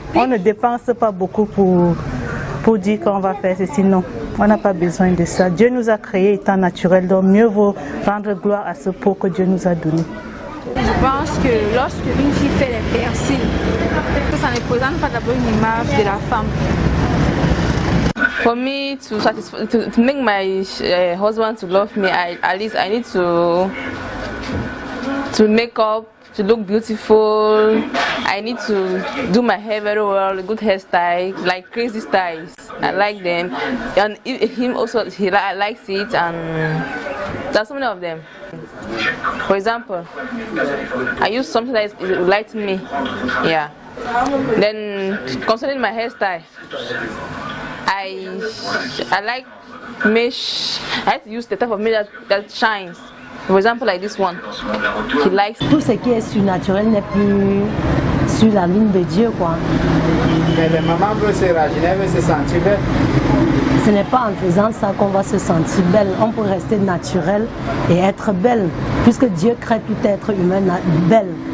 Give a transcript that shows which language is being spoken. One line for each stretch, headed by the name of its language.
French: On ne dépense pas beaucoup pour dire qu'on va faire ceci, non. On n'a pas besoin de ça. Dieu nous a créés étant naturels, donc mieux vaut rendre gloire à ce peau que Dieu nous a donné. Je pense que lorsque une fille fait les persils, ça ne représente pas d'abord une image de la femme.
English: For me to make my husband to love me, at least I need to make up, to look beautiful. I need to do my hair very well, a good hairstyle, like crazy styles. I like them, and him also he likes it, and there's so many of them. For example, I use something that will lighten me, yeah. Then concerning my hairstyle, I like mesh. I like to use the type of mesh that shines. For example, like this one. He likes.
French: Tout ce qui est surnaturel n'est plus sur la ligne de Dieu, quoi. Mais les mamans veulent se rajeunir, veulent se sentir belle. Ce n'est pas en faisant ça qu'on va se sentir belle. On peut rester naturel et être belle, puisque Dieu crée tout être humain belle.